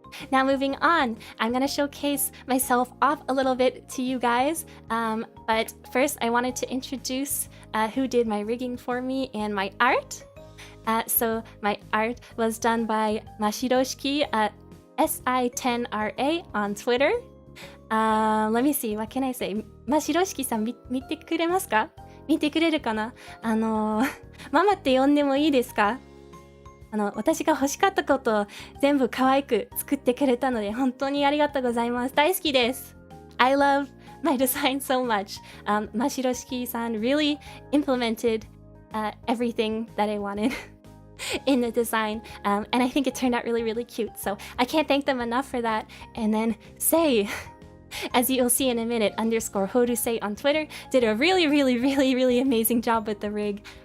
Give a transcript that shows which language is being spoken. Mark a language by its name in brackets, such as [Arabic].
[English] Now moving on, I'm gonna showcase myself off a little bit to you guys. But first I wanted to introduce who did my rigging for me and my art. So my art was done by Mashiroshiki, SI10RA on Twitter. Let me see, what can I say? [Japanese] ましろしきさん、見てくれますか？見てくれるかな？ママって呼んでもいいですか？私が欲しかったことを全部可愛く作ってくれたので本当にありがとうございます。大好きです。 [English] I love my design so much. Mashiroshiki-san really implemented everything that I wanted in the design, and I think it turned out really, really cute. So I can't thank them enough for that. And then Sei, as you'll see in a minute, _Horusei on Twitter, did a really, really, really, really amazing job with the rig.